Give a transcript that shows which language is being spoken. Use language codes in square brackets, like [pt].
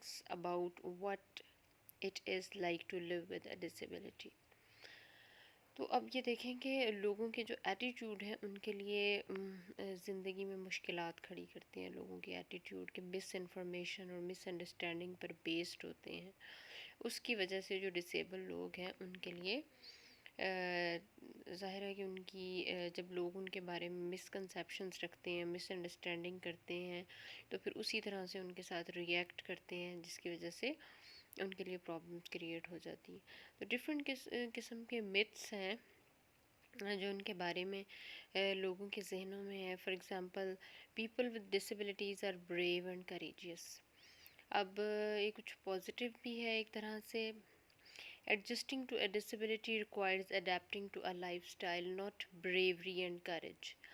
[en] About what it is like to live with a disability. [ur] تو اب یہ دیکھیں کہ لوگوں کے جو ایٹیٹیوڈ ہیں ان کے لیے زندگی میں مشکلات کھڑی کرتے ہیں. لوگوں کے ایٹیٹیوڈ کے مس انفارمیشن اور مس انڈرسٹینڈنگ پر بیسڈ ہوتے ہیں. اس کی وجہ سے جو ڈسیبل لوگ ہیں ان کے لیے ظاہر ہے کہ ان کی جب لوگ ان کے بارے میں مسکنسیپشنس رکھتے ہیں، مس انڈرسٹینڈنگ کرتے ہیں، تو پھر اسی طرح سے ان کے ساتھ ریئیکٹ کرتے ہیں، جس کی وجہ سے ان کے لیے پرابلمس کریٹ ہو جاتی ہیں. تو ڈفرینٹ قسم کے متس ہیں جو ان کے بارے میں لوگوں کے ذہنوں میں ہے. [en] For example people with disabilities are brave and courageous. [ur] اب یہ کچھ پازیٹیو بھی ہے ایک طرح سے. [en] Adjusting to a disability requires adapting to a lifestyle, not bravery and courage.